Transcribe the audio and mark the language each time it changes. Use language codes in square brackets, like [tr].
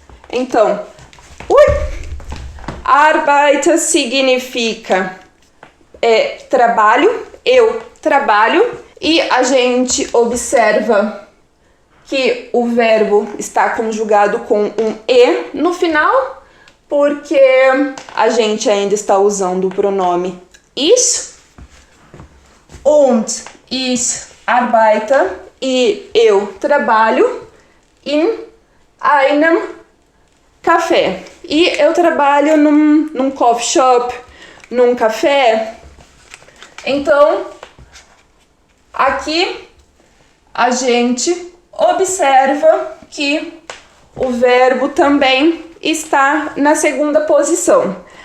[pt] Então, arbeite significa trabalho, eu trabalho, e a gente observa que o verbo está conjugado com um e no final, porque a gente ainda está usando o pronome ich. [de] Und ich arbeite, [pt] e eu trabalho, [de] in einem café. [pt] E eu trabalho num coffee shop, num café. Então, aqui a gente observa que o verbo também está na segunda posição.